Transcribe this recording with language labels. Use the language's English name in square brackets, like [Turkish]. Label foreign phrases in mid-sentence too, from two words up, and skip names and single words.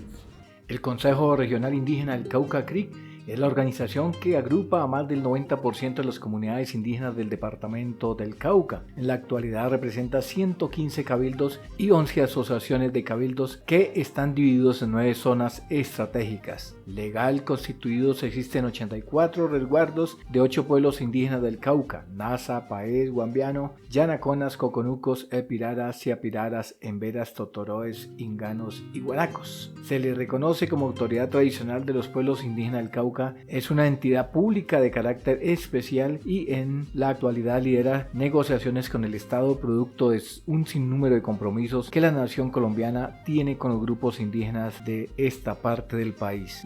[Spanish] El Consejo Regional Indígena del Cauca CRIC es la organización que agrupa a más del 90% de las comunidades indígenas del departamento del Cauca. En la actualidad representa 115 cabildos y 11 asociaciones de cabildos que están divididos en 9 zonas estratégicas. Legal constituidos existen 84 resguardos de 8 pueblos indígenas del Cauca: Nasa, Paez, Guambiano, Yanaconas, Coconucos, Epiraras, Siapiraras, Emberas, Totoroes, Inganos y Guaracos. Se le reconoce como autoridad tradicional de los pueblos indígenas del Cauca. Es una entidad pública de carácter especial y en la actualidad lidera negociaciones con el Estado producto de un sinnúmero de compromisos que la nación colombiana tiene con los grupos indígenas de esta parte del país.